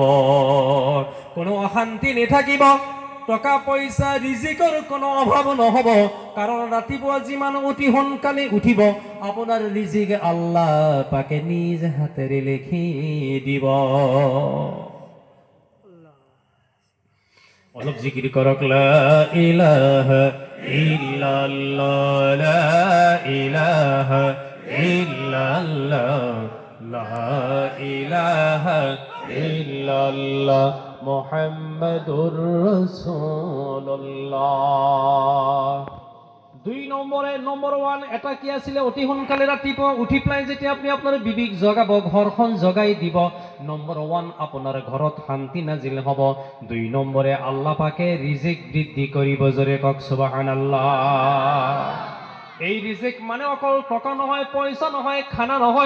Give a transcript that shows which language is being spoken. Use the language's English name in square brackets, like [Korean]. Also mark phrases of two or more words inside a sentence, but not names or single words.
[Assamese] কোনো অশান্তি নাথাকিব, টকা পইচা ৰিজিকৰ কোনো অভাৱ নহব, কাৰণ ৰাতিপুৱা যিমান অতি সোনকালে উঠিব আপোনাৰ ৰিজিক আল্লাহ পাকে নিজ হাতেৰে লিখি দিব। অলপ জিকিৰ কৰক। [Arabic] لا إله إلا الله، لا إله إلا الله، لا إله إلا الله، محمد رسول الله. [Assamese] 2 নম্বর 1 এটা কি আছিলে, অতি সোনকালে ৰাতিপুৱা উঠি পেলাই যেতিয়া আপুনি আপোনাৰ বিবিক জগাব, ঘৰখন জগাই দিব। নম্বৰ 1 আপোনাৰ ঘৰত শান্তি নাজিল হ'ব। 2 নম্বৰে আল্লাহ পাকে ৰিজিক বৃদ্ধি কৰিব। জোৰে কওক সুবহানাল্লাহ। এই ৰিজিক মানে অকল টকা নহয়, পইচা নহয়, খানা নহয়।